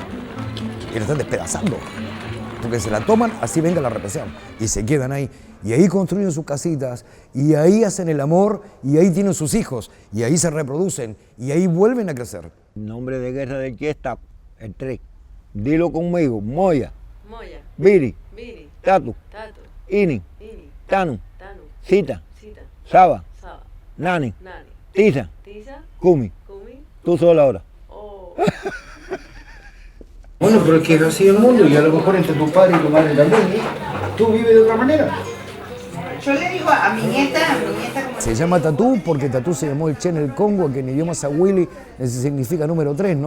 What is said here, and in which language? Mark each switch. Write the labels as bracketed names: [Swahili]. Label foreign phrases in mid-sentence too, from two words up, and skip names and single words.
[Spanish] Y la están despedazando. Porque se la toman, así venga la represión. Y se quedan ahí. Y ahí construyen sus casitas. Y ahí hacen el amor. Y ahí tienen sus hijos. Y ahí se reproducen. Y ahí vuelven a crecer. Nombre de guerra del Che está el 3. Dilo conmigo. Moya. Moya. Biri. Biri. Tatu. Tatu. Ini. Ini. Tanu. Tanu. Sita. Sita. Saba. Saba. Nani. Nani. Tisa. Tisa. Kumi. Kumi. Tú sola ahora. Oh. Bueno, pero es que es así el mundo y a lo mejor entre tu padre y tu madre también, ¿eh? Tú vives de otra manera. Yo le digo a mi nieta como... Se llama Tatú porque Tatú se llamó el Che en el Congo, que en idioma sahawili significa número 3, ¿no?